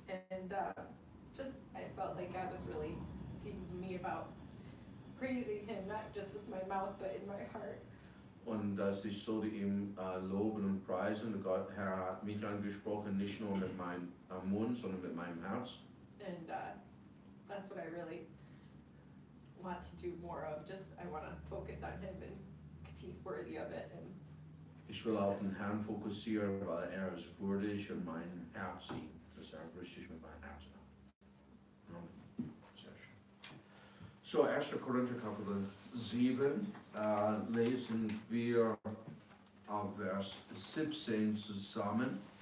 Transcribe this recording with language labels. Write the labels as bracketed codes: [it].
[en] And just, I felt like God was really speaking to me about praising Him, not just with my mouth, but in my heart. [de] Und dass ich sollte ihm loben und preisen. Und Gott, Herr hat mich angesprochen, nicht nur mit meinem Mund, sondern mit meinem Herz. [en] And that's what I really want to do more of. Just, I want to focus on Him, and because He's worthy of it. And [de] Ich will auf den Herrn fokussieren, weil er ist würdig und mein Herz sieht. Das ist richtig mit meinem Herzen. Sehr schön. So, 1. Korinther Kapitel 7 lesen wir ab Vers 17 zusammen.